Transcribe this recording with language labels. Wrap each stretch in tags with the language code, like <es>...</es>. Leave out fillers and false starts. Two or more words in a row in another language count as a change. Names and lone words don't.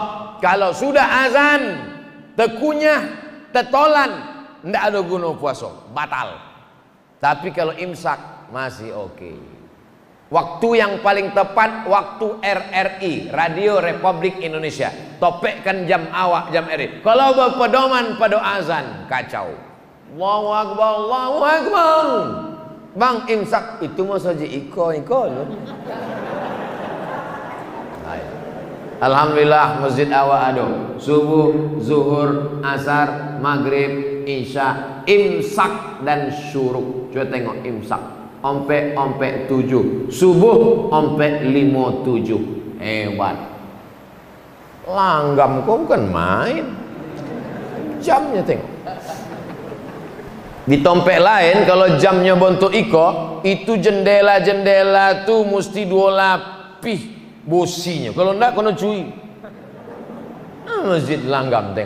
<min>Kalau sudah azan, tekunyah, tertolan, ndak ada guna puasa, batal.</min> <id>Tapi kalau imsak masih oke. Waktu yang paling tepat waktu RRI, Radio Republik Indonesia.</id> <min>Topekkan jam awak, jam RRI. Kalau berpedoman pada azan, kacau.</min> <ar>الله أكبر، الله أكبر.</ar> <min>Bang imsak itu mau saja iko loh. Alhamdulillah masjid awak ada subuh, zuhur, asar, maghrib, isya, imsak dan syuruk. Coba tengok imsak. Ompe 7, subuh ompe 5:07. Hebat. Langgam kau bukan main. Jamnya tengok. Di tompek lain kalau jamnya bentuk iko, itu jendela-jendela tuh mesti 2 lapis bosinya.</min> <id>Kalau enggak kena cuy. Masjid Langgam tengok.</id>